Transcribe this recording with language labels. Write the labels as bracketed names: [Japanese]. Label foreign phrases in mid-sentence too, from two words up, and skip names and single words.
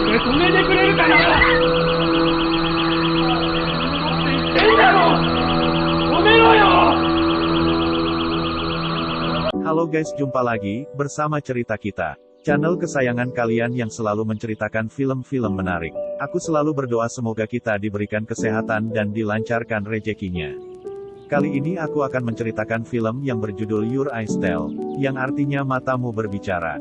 [Japanese] 止めてくれるかな。言ってんだろ。止めろよ。 [Indonesian] Halo guys, jumpa lagi bersama cerita kita. Channel kesayangan kalian yang selalu menceritakan film-film menarik. Aku selalu berdoa semoga kita diberikan kesehatan dan dilancarkan rezekinya. Kali ini aku akan menceritakan film yang berjudul Your Eyes Tell, yang artinya matamu berbicara.